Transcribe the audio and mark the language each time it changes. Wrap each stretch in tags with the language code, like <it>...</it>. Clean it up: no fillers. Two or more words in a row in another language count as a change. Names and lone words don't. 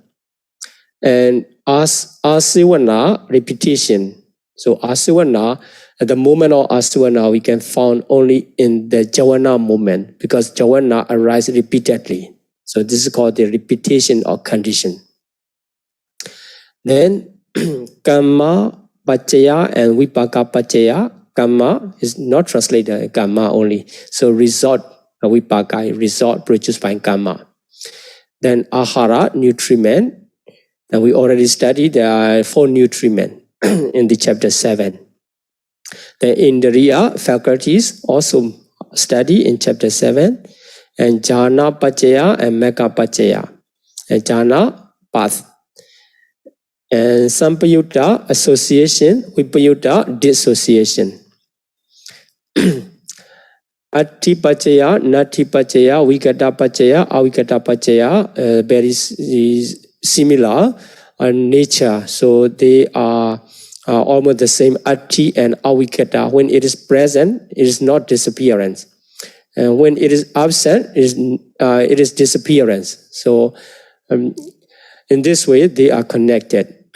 <en>And asivana, repetition. So asivana, at the moment of asivana, we can find only in the javana moment, because javana arises repeatedly. So this is called the repetition or condition. Then</en> <pi>kamma paccaya</pi> <en>and</en> <pi>vipaka paccaya.</pi> <en>Kamma is not translated kamma only. So result, vipaka, result produced by kamma. Then ahara, nutriment. And we already studied there are 4 nutriment in the chapter 7. The indriya, faculties, also study in chapter 7. And</en> <pi>jhana paccaya</pi> <en>and</en> <pi>mekka paccaya.</pi> <en>And jhana, path. And sampayutta, association, vipayutta, dissociation.</en> <pi>Atti paccaya, natti paccaya, vikata paccaya, avikata paccaya,</pi> <en>very similar nature. So they are almost the same. Atti and avikata. When it is present, it is not disappearance. And when it is absent, it is disappearance. So in this way, they are connected.</en>